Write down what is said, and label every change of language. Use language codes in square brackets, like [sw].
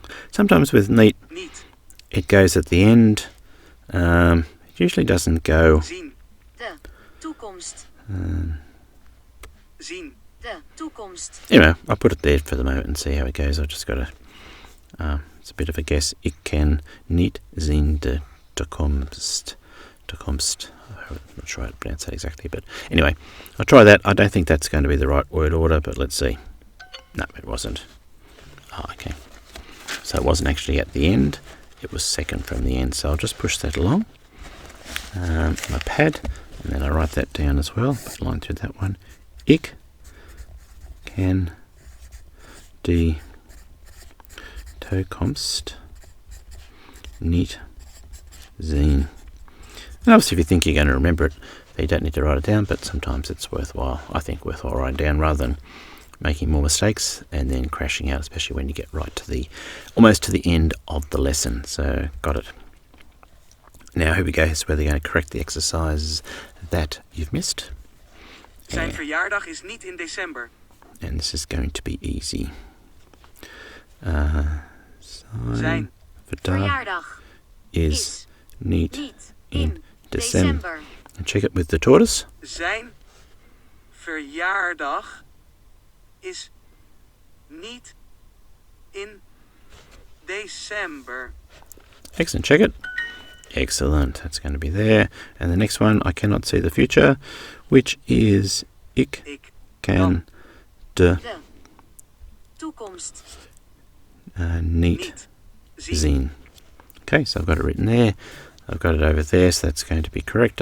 [en] Sometimes with niet, [nl] Niet. [en] it goes at the end. It usually doesn't go. [nl] Zien. De. Toekomst. Zien. De. Toekomst. [en] Anyway, I'll put it there for the moment and see how it goes. I've just got to. It's a bit of a guess. [nl] Ik kan niet zien de toekomst. Toekomst. [en] I'm not sure how to pronounce that exactly, but anyway, I'll try that. I don't think that's going to be the right word order, but let's see. No, it wasn't. Oh, okay. So it wasn't actually at the end. It was second from the end. So I'll just push that along. My pad, and then I write that down as well. Line through that one. [nl] Ik kan die toekomst niet zien. [en] And obviously if you think you're going to remember it, you don't need to write it down, but sometimes it's worthwhile, I think worthwhile writing down rather than making more mistakes and then crashing out, especially when you get right to almost to the end of the lesson. So, got it. Now here we go, here's where they're going to correct the exercises that you've missed. [nl] Zijn verjaardag is niet in december. [en] And this is going to be easy. [nl] Zijn Verjaardag is niet niet in in December. december. [en] And check it with the tortoise. [nl] Zijn verjaardag is niet in december. [en] Excellent, check it. Excellent, that's going to be there. And the next one, I cannot see the future, which is ik [nl] Ik kan de De. Toekomst. niet niet zien. zien. [en] Okay, so I've got it written there. I've got it over there, so that's going to be correct.